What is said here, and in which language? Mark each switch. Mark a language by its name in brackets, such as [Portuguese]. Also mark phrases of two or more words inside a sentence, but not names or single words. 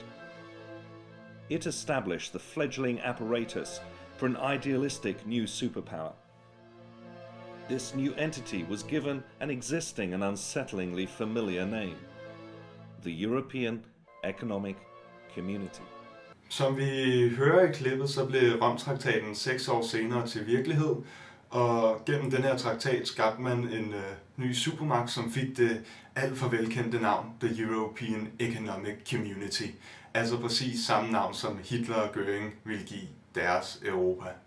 [English] It established the fledgling apparatus for an idealistic new superpower. This new entity was given an existing and unsettlingly familiar name: the European Economic Community. [Danish] Som vi hører i klippet, så blev Romtraktaten 6 år senere til virkelighed, og gennem den her traktat skabte man en ny supermagt, som fik det alt for velkendte navn, The European Economic Community. Altså præcis samme navn, som Hitler og Göring ville give deres Europa.